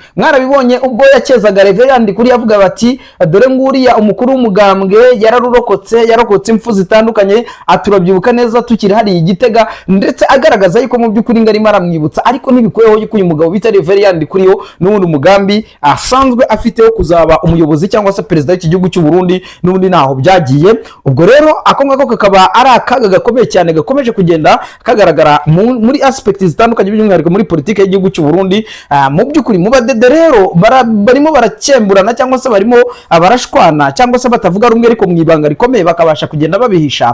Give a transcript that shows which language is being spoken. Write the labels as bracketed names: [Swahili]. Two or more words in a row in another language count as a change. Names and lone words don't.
[Kinyarwanda] Bibonye ubwo yakezaga Reverien Ndikuriyo avuga bati dore nguriya umukuru w'umugambwe yararokotse impfu zitandukanye, aturabyibuka neza tukiri hari Igitega, ndetse agaragaza yuko mu by'ukuri ngarimo aramwibutsa, ariko ntibikuyeho yuko uyu mugabo bita Reverien Ndikuriyo n'ubundi umugambi asanzwe afite wo kuzaba umuyobozi cyangwa se perezida w'iki gihugu cy'u Burundi n'ubundi naho byagiye. Ubwo rero ako ngako kakaba ari akaga gakomeye cyane gakomeje kugenda kagaragara muri aspect zitandukanye by'umwihariko muri politike y'igihugu cy'u Burundi. Mu by'ukuri mu badede rero barimo barakemburana cyangwa se barimo abarashwana cyangwa se batavuga rumwe, ariko mu ibanga rikomeye bakabasha kugenda babihisha.